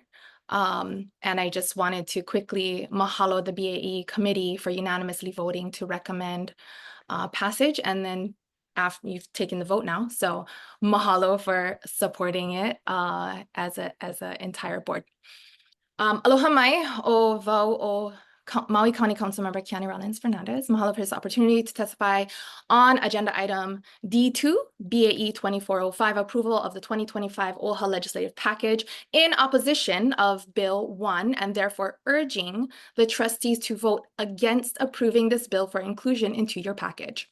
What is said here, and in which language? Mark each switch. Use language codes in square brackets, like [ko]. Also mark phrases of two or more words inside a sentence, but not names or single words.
[en] And I just wanted to quickly mahalo the BAE committee for unanimously voting to recommend passage, and then after you've taken the vote now, so mahalo for supporting it as a entire board. [haw] Aloha mai o vau o Maui County Councilmember Kiani Rollins Fernandez. [en] Mahalo for this opportunity to testify on agenda item D2, BAE 2405, approval of the 2025 OHA legislative package in opposition of Bill 1, and therefore urging the trustees to vote against approving this bill for inclusion into your package.